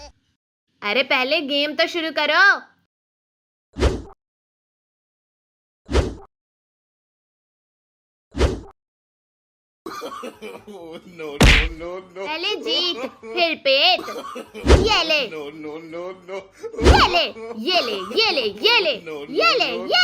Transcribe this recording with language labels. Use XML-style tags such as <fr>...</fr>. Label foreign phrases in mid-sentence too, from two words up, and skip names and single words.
<hi>अरे पहले गेम तो शुरू करो।</hi> <en>No, no, no, no.</en> <hi>पहले जीत फिर पेट। ये ले,</hi> <en>No, no, no, no.</en> <hi>ये ले, ये ले, ये ले, ये ले,</hi> <en>No, no,</en> <hi>ये ले, no, ये</hi>